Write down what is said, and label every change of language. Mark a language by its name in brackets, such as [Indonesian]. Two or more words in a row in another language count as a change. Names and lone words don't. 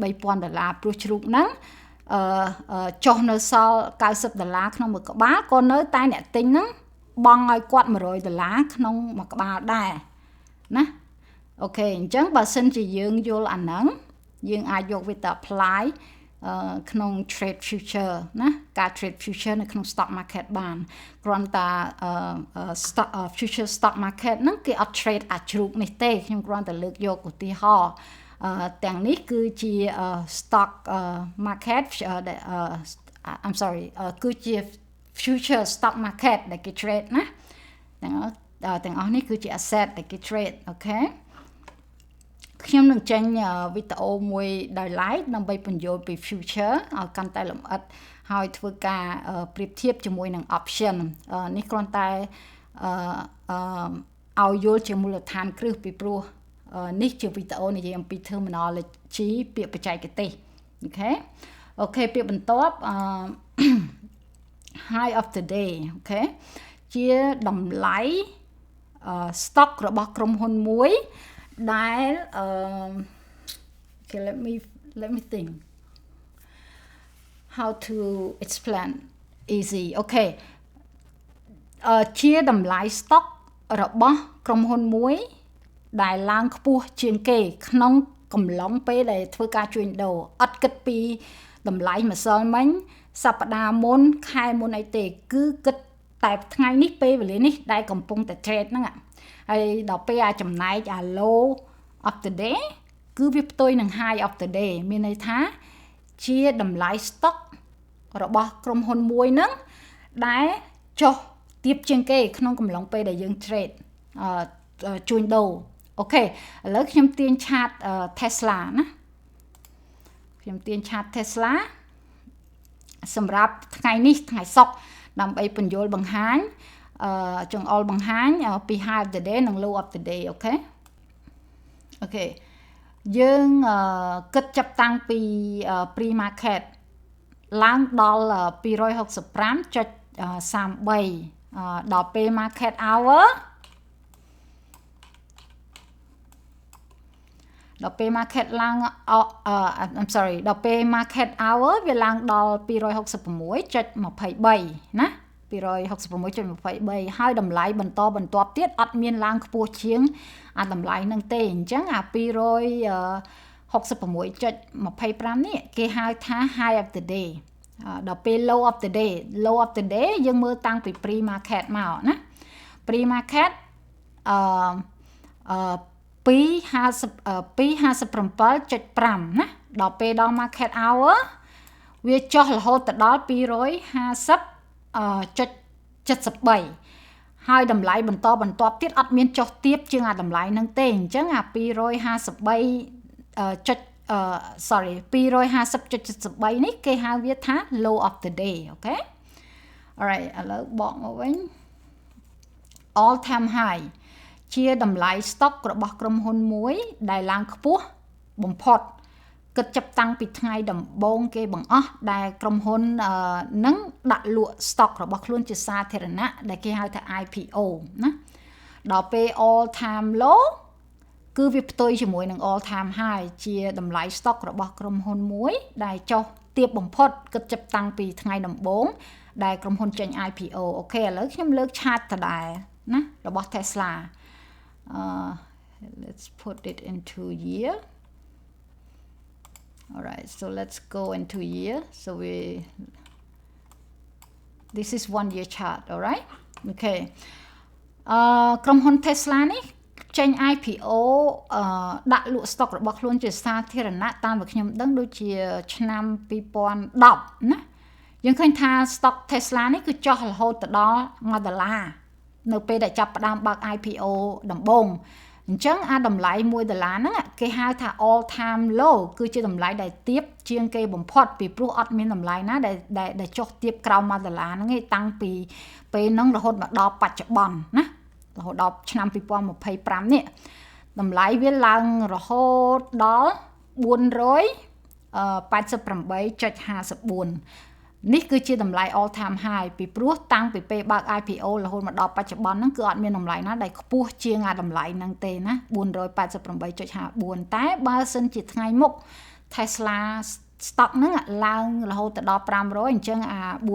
[Khmer] $3000 ព្រោះជ្រូកហ្នឹងចុះនៅសល់$90ក្នុងមួយក្បាលក៏នៅតែអ្នកទិញហ្នឹងបង់ឲ្យគាត់ $100ក្នុងមួយក្បាលដែរណាអូខេអញ្ចឹងបើសិនជាយើងយល់អាហ្នឹងយើងអាចយកវាទៅ apply ក្នុង [English] trade future [Khmer] ណាការ [English] trade future [Khmer] នៅក្នុង [English] stock market [Khmer] បានគ្រាន់តែ [English] stock future stock market [Khmer] ហ្នឹងគេអត់ trade អាជ្រូកនេះទេខ្ញុំគ្រាន់តែលើកយកឧទាហរណ៍ទាំងនេះគឺជា [English] stock market I'm sorry [Khmer] គឺជា [English] future stock market [Khmer] ដែលគេ trade ណាទាំងអស់នេះគឺជា asset ដែលគេ trade អូខេខ្ញុំនឹងចេញវីដេអូមួយដោយ live ដើម្បីពន្យល់ពី future ឲ្យកាន់តែលម្អិតហើយធ្វើការប្រៀបធៀបជាមួយនឹង option នេះគ្រាន់តែ ឲ្យយល់ជាមូលដ្ឋានគ្រឹះពីព្រោះនេះជាវីដេអូនិយាយអំពី terminology ពាក្យបច្ចេកទេសអូខេពាក្យបន្ទាប់ [English] high of the day [Khmer] អូខេជាតម្លៃ stock របស់ក្រុមហ៊ុនមួយដែល [English] okay let me think how to explain easy [Khmer] អូខេជាតម្លៃ stock របស់ក្រុមហ៊ុនមួយដែលឡើងខ្ពស់ជាងគេក្នុងកំឡុង ពេលដែលធ្វើការជួញដូរអត់គិតពីតម្លៃម្សិលមិញសប្តាហ៍មុនខែមុនអីទេគឺគិតតែថ្ងៃនេះពេលវេលានេះដែលកំ ពុងតែ trade ហ្នឹងហើយដល់ពេលចំណែក [English] low of the day [Khmer] គឺវាផ្ទុយនឹង [English] high of the day [Khmer] មានន័យថា ជាតម្លៃ stock របស់ក្រុមហ៊ុនមួយហ្នឹងដែលចុះទាបជាងគេក្នុងកំឡុង ពេលដែលយើង trade ជួញដូរអូខេឥឡូវខ្ញុំទាញឆាត Tesla ណាខ្ញុំទាញឆាត Tesla សម្រាប់ថ្ងៃនេះថ្ងៃសុក្រដើម្បីពន្យល់បង្ហាញចង្អុលបង្ហាញពី [English] high of the day [Khmer] និង [English] low of the day [Khmer] អូខេយើងគិតចាប់តាំងពី [English] pre market [Khmer] ឡើងដល់ 265.33ដល់ពេល [English] market hour [Khmer] ដល់ពេល market ឡើង [English] I'm sorry [Khmer] ដល់ពេល [English] market hour [Khmer] វាឡើងដល់266.23ណា266.23ហើយតម្លៃបន្តបន្ទាប់ទៀតអត់មានឡើងខ្ពស់ជាងអាតម្លៃហ្នឹងទេអញ្ចឹងអា 266.25នេះគេហៅថា [English] high of the day [Khmer] ដល់ពេល [English] low of the day [Khmer] យើងមើលតាំងពី [English] pre market [Khmer] មកណា [English] pre market [Khmer] 257.5ណាដល់ពេលដល់ [English] market hour [Khmer] វាចុះរហូតទៅដល់250.73ហើយតម្លៃបន្តបន្ទាប់ទៀតអត់មានចុះទាបជាងអាតម្លៃហ្នឹងទេអញ្ចឹងអា250.73នេះគេហៅវាថា [English] low of the day [Khmer] អូខេ alright ឥឡូវបកមកវិញ [English] all time high [Khmer] ជាតម្លៃ stock របស់ក្រុមហ៊ុនមួយដែលឡើងខ្ពស់បំផុតគិតចាប់តាំងពីថ្ងៃដំ បូងគេបង្អស់ដែលក្រុមហ៊ុននឹងដាក់លក់ stock របស់ខ្លួនជាសាធារណៈដែលគេហៅថា IPO ណាដល់ពេល [English] all time low [Khmer] គឺវាផ្ទុយជាមួយនឹង [English] all time high [Khmer] ជាតម្លៃ stock របស់ក្រុមហ៊ុនមួយដែលចុះទាបបំផុតគិតចាប់តាំងពីថ្ងៃដំបូងដែលក្រុមហ៊ុនចេញ IPO អូខេឥឡូវខ្ញុំលើកឆាតដដែលណារបស់ Tesla [English] let's put it into year. All right, so let's go into year. So this is 1 year chart, all right? [Khmer] Okay. ក្រុមហ៊ុន Tesla នេះចេញ IPO ដាក់លក់ stock របស់ខ្លួនជាសាធារណៈតាមដែលខ្ញុំដឹងដូចជាឆ្នាំ2010ណា យើងឃើញថា stock Tesla នេះគឺចុះរហូតទៅដល់$1នៅពេលដែលចាប់ផ្ដើមបើក IPO ដំបូងអញ្ចឹងអាតម្លៃ$1ហ្នឹងគេហៅថា [English] all time low [Khmer] គឺជាតម្លៃដែលទាបជាងគេបំផុតពីព្រោះអត់មានតម្លៃណាដែលចុះទាបក្រោម$ហ្នឹងទេតាំងពីពេលហ្នឹងរហូតមកដល់បច្ចុប្បន្នណារហូតដល់ឆ្នាំ2025នេះតម្លៃវាឡើងរហូតដល់ 488.54នេះគឺជាតម្លៃ [English] all time high [Khmer] ពីព្រោះតាំងពីពេលបើក IPO រហូតមកដល់បច្ចុប្បន្នហ្នឹងគឺអត់មានតម្លៃណាដែលខ្ពស់ជាងអាតម្លៃហ្នឹងទេណា488.54តែបើសិនជាថ្ងៃមុខ Tesla stock ហ្នឹងឡើងរហូតទៅដល់500អញ្ចឹងអា